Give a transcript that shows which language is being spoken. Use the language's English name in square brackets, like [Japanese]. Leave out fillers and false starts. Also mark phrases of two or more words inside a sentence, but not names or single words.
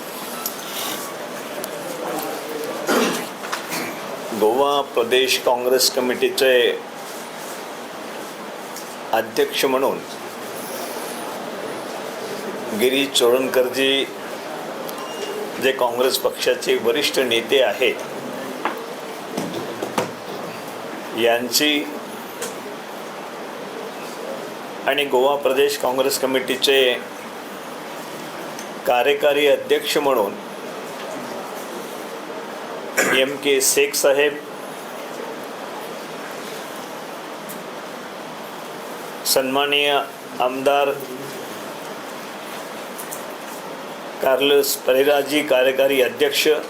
[Marathi] गोवा प्रदेश काँग्रेस कमिटीचे अध्यक्ष म्हणून गिरीश चोडणकरजी जे काँग्रेस पक्षाचे वरिष्ठ नेते आहेत यांची आणि गोवा प्रदेश काँग्रेस कमिटीचे कार्यकारी अध्यक्ष म्हणून MK शेख साहेब, सन्माननीय आमदार कार्लोस परेराजी कार्यकारी अध्यक्ष